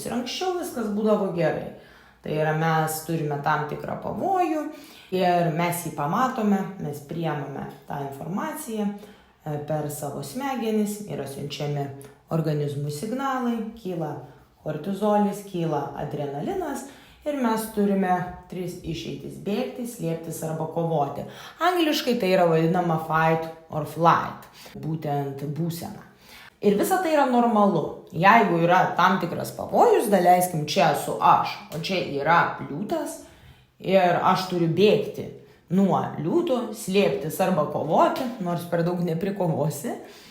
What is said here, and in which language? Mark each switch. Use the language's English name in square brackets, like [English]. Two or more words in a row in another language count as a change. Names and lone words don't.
[Lithuanian] Ir anksčiau viskas būdavo gerai. Tai yra, mes turime tam tikrą pavojų ir mes jį pamatome, mes priimame tą informaciją per savo smegenis, yra siunčiami organizmų signalai, kyla kortizolis, kyla adrenalinas. Ir mes turime 3 išeitis – bėgti, slėptis arba kovoti. Angliškai tai yra vadinama [English] fight or flight, [Lithuanian] būtent būsena. Ir visa tai yra normalu. Jeigu yra tam tikras pavojus, daleiskim, čia esu aš, o čia yra liūtas ir aš turiu bėgti nuo liūto, slėptis arba kovoti, nors per daug neprikovosi.